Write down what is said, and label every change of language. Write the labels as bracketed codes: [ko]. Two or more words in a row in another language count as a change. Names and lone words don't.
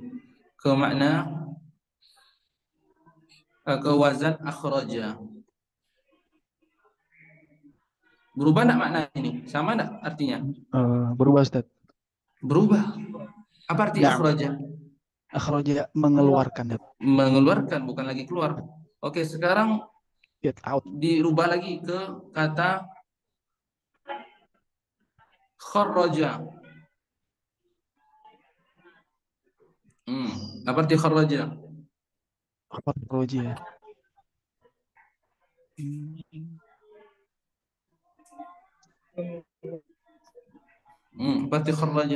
[id] Ke makna ke wazan akhraja. Berubah enggak makna ini? Sama enggak artinya? Berubah, Ustaz. Berubah. Apa arti Ya. akhraja? Akhraja mengeluarkan, Zat. Mengeluarkan, bukan lagi keluar. Oke, sekarang [en] Get out. [id] dirubah lagi ke kata kharraja. Apa arti kharraja? Akhraja. Apa arti kharraja?